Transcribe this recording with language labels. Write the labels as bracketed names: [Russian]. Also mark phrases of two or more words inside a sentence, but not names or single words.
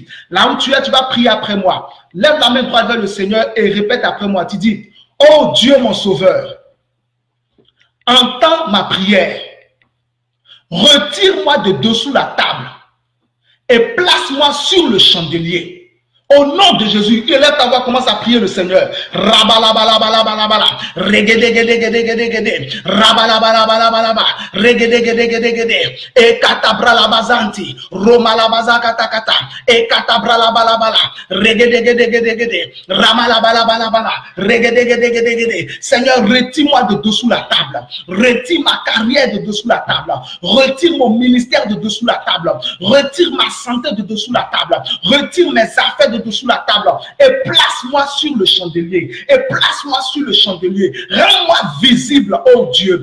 [French] Là où tu es, tu vas prier après moi. Lève la main droite vers le Seigneur et répète après moi. Tu dis, oh Dieu mon sauveur, entends ma prière, retire-moi de dessous la table et place-moi sur le chandelier. Au nom de Jésus, élève ta voix, commence à prier le Seigneur. Rabalabalabalabala, regedegedegedegede, rabalabalabalaba, regedegedegedegede, et katabralabazanti, romalabazakatakata, et katabralabalabala, regedegedegedegede, ramalabalabalabala, regedegedegedegede. Seigneur, retire-moi de dessous la table, retire ma carrière de dessous la table, retire mon ministère de dessous la table, retire ma santé de dessous la table, retire mes affaires de dessous la table et place-moi sur le chandelier. Et place-moi sur le chandelier. Rends-moi visible, oh Dieu.